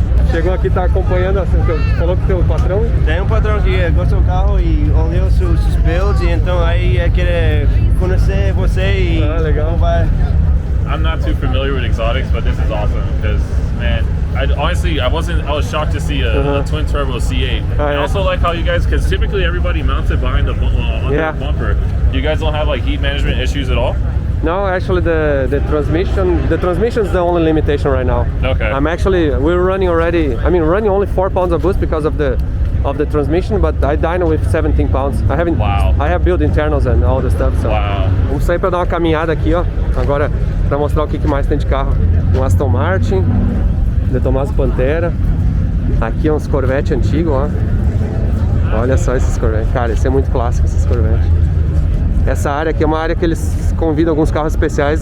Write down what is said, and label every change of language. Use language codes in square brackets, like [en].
[pt] Chegou aqui, tá acompanhando, falou com o teu patrão? Tem um patrão que gosta do carro e olhou seus builds, e então aí quer conhecer você e legal. como vai. [en] I'm not too familiar with exotics, but this is awesome because, man, I was shocked to see a twin turbo C8. Oh, I yeah. also like how you guys, because typically everybody mounts it behind the under Yeah. the bumper. You guys don't have like heat management issues at all? No, actually the transmission is the only limitation right now. Okay. We're running already, running only 4 pounds of boost because of the transmission, but I dyno with 17 pounds. Wow. I have built internals and all the stuff, so. Wow. [pt] Vamos sair pra dar uma caminhada aqui, ó, agora pra mostrar o que mais tem de carro. Um Aston Martin, De Tomaso Pantera, aqui uns Corvette antigos, ó. Olha só esses Corvette, cara, esse é muito clássico, esses Corvette. Essa área aqui é uma área que eles convidam alguns carros especiais.